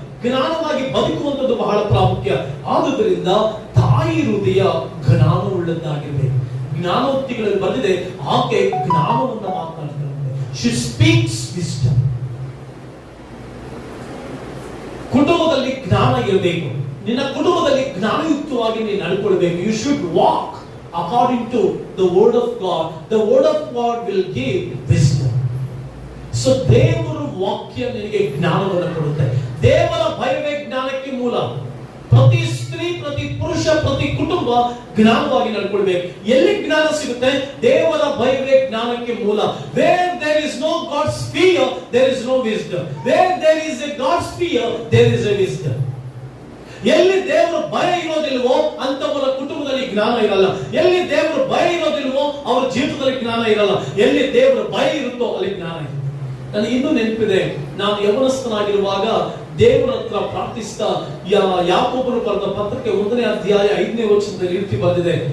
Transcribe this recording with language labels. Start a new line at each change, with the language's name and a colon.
Kannada: ಜ್ಞಾನವಾಗಿ ಬದುಕುವಂಥದ್ದು ಬಹಳ ಪ್ರಾಮುಖ್ಯ. ಆದುದರಿಂದ ತಾಯಿ ಹೃದಯ ಜ್ಞಾನವುಳ್ಳದ್ದಾಗಿರಬೇಕು. ಜ್ಞಾನೋಕ್ತಿಗಳಲ್ಲಿ ಬಂದಿದೆ, ಆಕೆ ಜ್ಞಾನವನ್ನು ಮಾತನಾಡ್ತಾರೆ.
English: She speaks wisdom.
Kannada: ಕುಟುಂಬದಲ್ಲಿ ಜ್ಞಾನ ಇರಬೇಕು. ನಿನ್ನ ಕುಟುಂಬದಲ್ಲಿ ಜ್ಞಾನಯುಕ್ತವಾಗಿ ನೀನು ನಡ್ಕೊಳ್ಬೇಕು.
English: You should walk according to the word of God. The word of God will give wisdom.
Kannada: So ದೇವರ ವಾಕ್ಯ ನಿನಗೆ ಜ್ಞಾನವನ್ನು ಕೊಡುತ್ತೆ. ದೇವರ ಭಯವೇ ಜ್ಞಾನಕ್ಕೆ ಮೂಲ. ಪ್ರತಿ ಸ್ತ್ರೀ, ಪ್ರತಿ ಪುರುಷ, ಪ್ರತಿ ಕುಟುಂಬ ಜ್ಞಾನವಾಗಿ ನಡ್ಕೊಳ್ಬೇಕು. ಎಲ್ಲಿ ಜ್ಞಾನ ಸಿಗುತ್ತೆ? ದೇವರ ಭಯವೇ ಜ್ಞಾನಕ್ಕೆ ಮೂಲ.
English: Where there is no God's fear, there is no wisdom. Where there is a God's fear, there is a wisdom.
Kannada: ಎಲ್ಲಿ ದೇವರ ಭಯ ಇರೋದಿಲ್ವೋ ಅಂತವರ ಕುಟುಂಬದಲ್ಲಿ ಜ್ಞಾನ ಇರಲ್ಲ. ಎಲ್ಲಿ ದೇವರ ಭಯ ಇರೋದಿಲ್ವೋ ಅವರ ಜೀವಿತದಲ್ಲಿ ಜ್ಞಾನ ಇರಲ್ಲ. ಎಲ್ಲಿ ದೇವರ ಭಯ ಇರುತ್ತೋ ಅಲ್ಲಿ ಜ್ಞಾನ ಇರುತ್ತೆ. ನನಗೆ ಇನ್ನೂ ನೆನಪಿದೆ, ನಾನು ಯೌವನಸ್ಥನಾಗಿರುವಾಗ ದೇವರ ಹತ್ರ ಪ್ರಾರ್ಥಿಸ್ತಾ ಯಾಕೋಬನು ಬರೆದ ಪತ್ರಕ್ಕೆ 1ನೇ ಅಧ್ಯಾಯ 5ನೇ ವಚನದಲ್ಲಿ ರೀತಿ ಬಂದಿದೆ.